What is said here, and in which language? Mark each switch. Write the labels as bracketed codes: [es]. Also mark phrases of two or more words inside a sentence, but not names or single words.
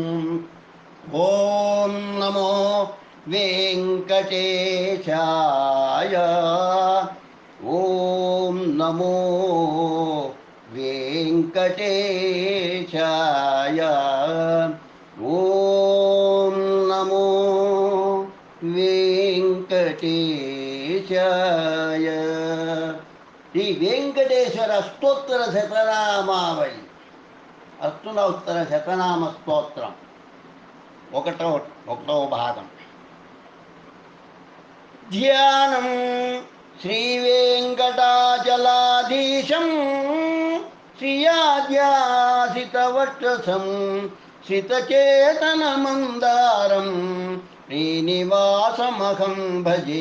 [sa] ॐ नमो वेङ्कटेशाय ॐ नमो वेङ्कटेशाय ॐ नमो वेङ्कटेशाय। [te] శ్రీ వెంకటేశ్వర స్తోత్ర శతనామావళి అష్టోత్తర శతనామ స్తోత్రం ఒకటో భాగం. [sa] ధ్యానం శ్రీవేంకటాచలాధీశం శ్రియాద్యాసితవక్షసం శ్రితచేతనమందారం శ్రీనివాసమహం భజే.